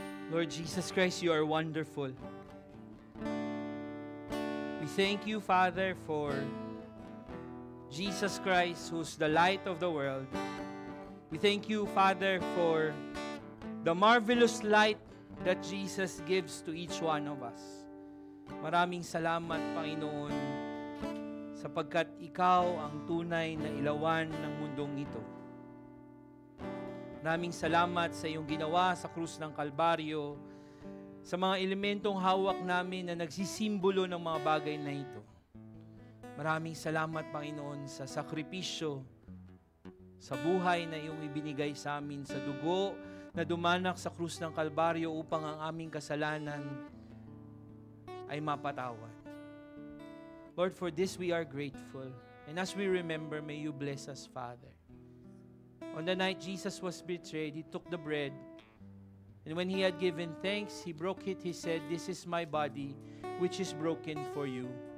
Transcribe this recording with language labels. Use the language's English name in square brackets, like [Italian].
[English] Lord Jesus Christ, you are wonderful. We thank you, Father, for Jesus Christ, who's the light of the world. We thank you, Father, for the marvelous light that Jesus gives to each one of us. [Filipino] Maraming salamat, Panginoon, sapagkat ikaw ang tunay na ilawan ng mundong ito. Maraming salamat sa iyong ginawa sa krus ng Kalbaryo, sa mga elementong hawak namin na nagsisimbolo ng mga bagay na ito. Maraming salamat, Panginoon, sa sakripisyo, sa buhay na iyong ibinigay sa amin, sa dugo na dumanak sa krus ng Kalbaryo upang ang aming kasalanan ay mapatawad. [English] Lord, for this we are grateful. And as we remember, may you bless us, Father. On the night Jesus was betrayed, he took the bread, and when he had given thanks, he broke it. He said, "This is my body, which is broken for you.